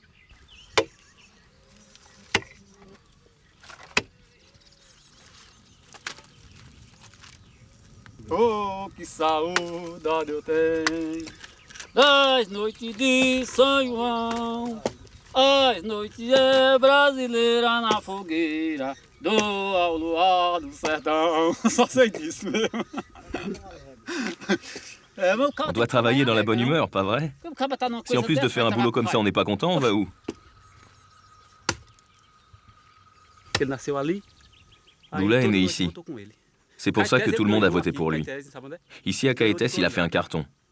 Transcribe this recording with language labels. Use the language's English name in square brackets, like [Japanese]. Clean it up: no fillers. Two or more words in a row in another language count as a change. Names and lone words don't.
[Portuguese] Oh, que saudade eu tenho das noites de São João, as noites brasileiras na fogueira, do ao luar do sertão. Só sei disso mesmo. [French] On doit travailler dans la bonne humeur, pas vrai? Si en plus de faire un boulot comme ça, on n'est pas content, on va où? Lula est né ici. C'est pour ça que tout le monde a voté pour lui. Ici, à Caetés, il a fait un carton.